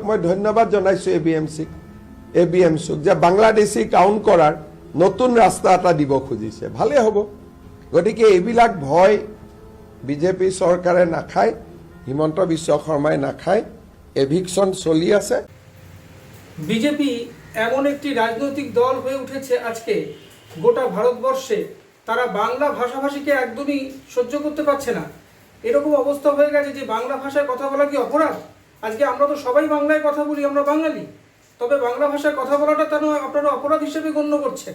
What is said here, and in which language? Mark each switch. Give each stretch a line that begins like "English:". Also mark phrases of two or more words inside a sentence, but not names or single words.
Assamese: মই ধন্যবাদ জনাইছোঁ এবিএমচিক যে বাংলাদেশী কাউণ্ট কৰাৰ নতুন ৰাস্তা এটা দিব খুজিছে, ভালে হ'ব। গতিকে এইবিলাক ভয় বিজেপি চৰকাৰে নাখায়, হিমন্ত বিশ্ব শৰ্মাই নাখায়। এভিকশন চলি আছে।
Bangla: বিজেপি এমন একটি রাজনৈতিক দল হয়ে উঠেছে আজকে গোটা ভারতবর্ষে, তারা বাংলা ভাষাভাষীকে একদমই সহ্য করতে পারছে না। এরকম অবস্থা হয়ে গেছে যে বাংলা ভাষায় কথা বলা কি অপরাধ? আজকে আমরা তো সবাই বাংলায় কথা বলি, আমরা বাঙালি, তবে বাংলা ভাষায় কথা বলাটা কেন আপনারা অপরাধ হিসেবে গণ্য করছেন?